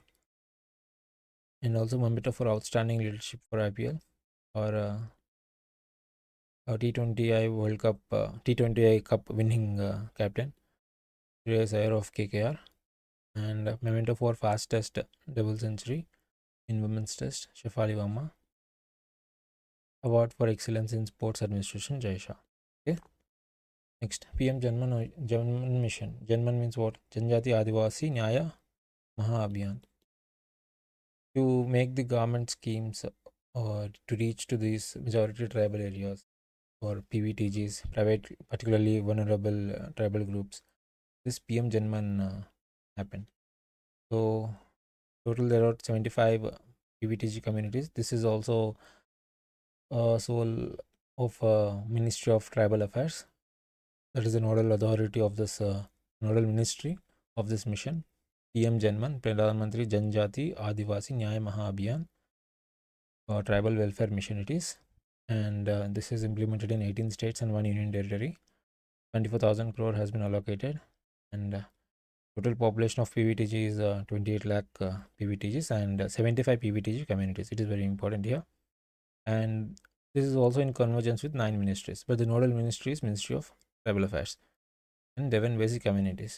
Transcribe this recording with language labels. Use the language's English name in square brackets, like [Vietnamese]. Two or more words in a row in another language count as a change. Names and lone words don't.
[English] And also memento for outstanding leadership for IPL or T20I World Cup, T20I Cup winning captain, Shreyas Iyer of KKR. And memento for fastest double century in women's test, Shefali Verma. Award for excellence in sports administration, Jai Shah. Okay. Next, PM Janman mission. Janman means what? Janjati Adivasi Nyaya Maha Abhiyan. To make the government schemes to reach to these majority tribal areas or PVTGs, private, particularly vulnerable tribal groups, this PM Janman happened. So total there are 75 PVTG communities. This is also sole of Ministry of Tribal Affairs. That is the nodal authority of this nodal ministry of this mission. PM Janman, Pradhan Mantri Janjati Adivasi Nyaya Maha Abhiyan, tribal welfare mission it is. And this is implemented in 18 states and 1 union territory. 24,000 crore has been allocated, and total population of PVTG is 28 lakh PVTGs and 75 PVTG communities. It is very important here. And this is also in convergence with 9 ministries, but the nodal ministry is Ministry of Tribal Affairs and 11 basic amenities.